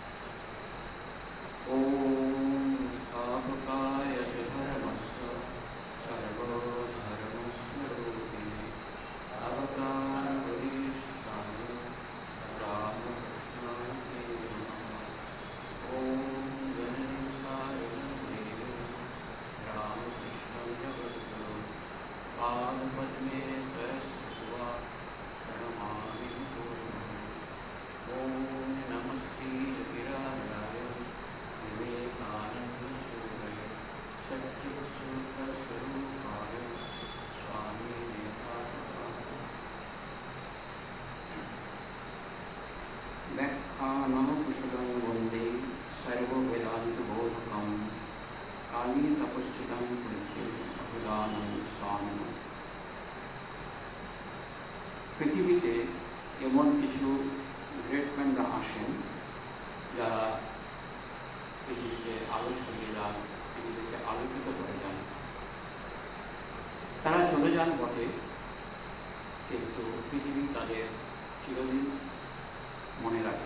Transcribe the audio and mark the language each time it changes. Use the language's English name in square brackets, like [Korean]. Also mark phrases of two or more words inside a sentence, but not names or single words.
[Sanskrit] ওম স্থাপকায় ধর্মস্য সর্বধর্মস্বরূপিণে অবতার বরিষ্ঠায় রামকৃষ্ণায় নমঃ। ওম জননীশায় দেবে রামকৃষ্ণ জগদ্গুরু পাদপদ্মে তস্ত্বা प्रणमामि गुरुम्। ॐ नमः श्रीविराजाय विवेकानन्दसूरय सच्चित्सूत्रस्वरूपाय स्वामी व्याख्यानकुशलं वन्दे सर्ववेदान्तबोधकं कालीतपस्वितं पुरुषे अभिधानं स्वामिनः। [Bangla] পৃথিবীতে এমন কিছু গ্রেটম্যানরা আসেন যারা পৃথিবীকে আলো ছড়িয়ে যান, পৃথিবীকে আলোকিত করে যান। তারা চলে যান বটে, কিন্তু পৃথিবী তাদের চিরদিন মনে রাখে।